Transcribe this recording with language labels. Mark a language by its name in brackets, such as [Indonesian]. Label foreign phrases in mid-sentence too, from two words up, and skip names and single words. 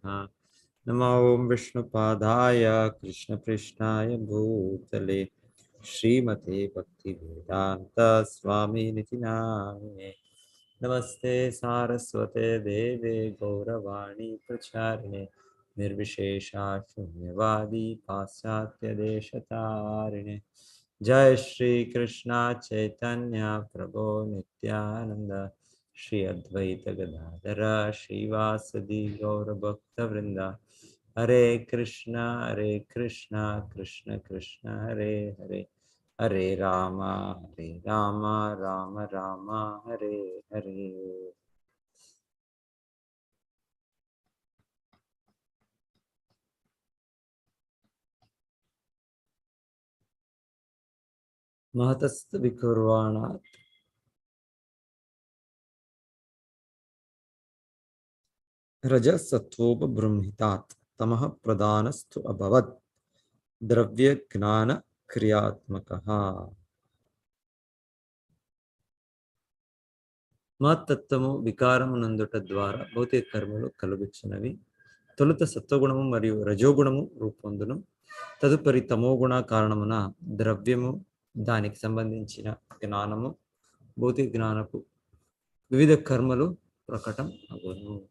[Sanskrit] నమో ఓం విష్ణుపాదాయ కృష్ణపృష్ఠాయ భూతలే శ్రీమతే భక్తివేదాంత స్వామినితి నామినే. నమస్తే సారస్వతే దేవే గౌరవాణి ప్రచారిణే నిర్విశేషా శూన్యవాది పాశ్చాత్య దేశతారిణే. जय श्री कृष्णा चैतन्य प्रभो नित्यानंद श्री अद्वैत गदाधर श्रीवासदि गौर भक्त वृंदा. हरे कृष्णा कृष्ण कृष्ण हरे हरे, हरे राम राम राम हरे हरे. महतस्त विकुर्वाणात् रजसत्वोपबृंहितात् तमः प्रधानस्तु अभवत् द्रव्य ज्ञान क्रियात्मकः. [Telugu] మహత్తత్వము వికారము నందుట ద్వారా భౌతిక కర్మలు కలుగుచున్నవి. తొలుత సత్వగుణము మరియు రజోగుణము రూపొందును. తదుపరి తమోగుణ కారణమున ద్రవ్యము, దానికి సంబంధించిన జ్ఞానము, భౌతిక జ్ఞానపు వివిధ కర్మలు ప్రకటం అగును.